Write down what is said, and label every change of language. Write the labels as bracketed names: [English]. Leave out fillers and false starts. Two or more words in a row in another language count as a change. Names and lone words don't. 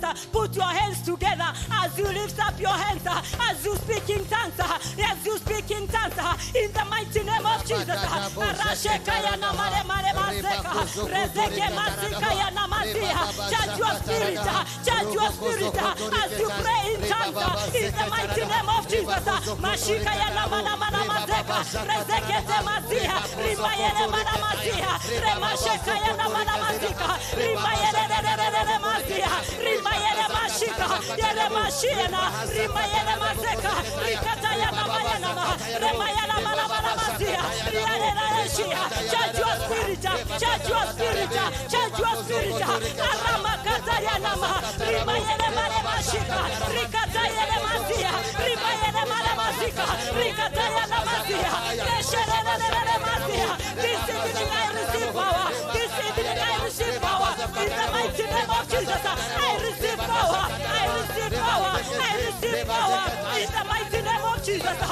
[English] Put your hands together as you lift up your hands, as you speak in tongues, as you speak in tongues, in the mighty name of Jesus. Charge your spirit as you pray in tongues in the mighty name of Jesus. Mashika ya namana mazeka, rezekete mazia, rimayele mana mazia, remasheka ya namana mazika, rimayele mazia, rimayele mashika, yele mashina, rimayele mazeka, rikata ya namaya nama, remayele mana mazia, rimayele reshia. Charge your spirit, charge your spirit, charge your spirit. Aramakata ya nama, rimayele mana mashika, rikata yele mazia, rimayele Malamazika, Rikataya Namazia, Resherele Mazia. This evening I receive power. This evening I receive power. In the mighty name of Jesus, I receive power. I receive power. I receive power. In the mighty name of Jesus.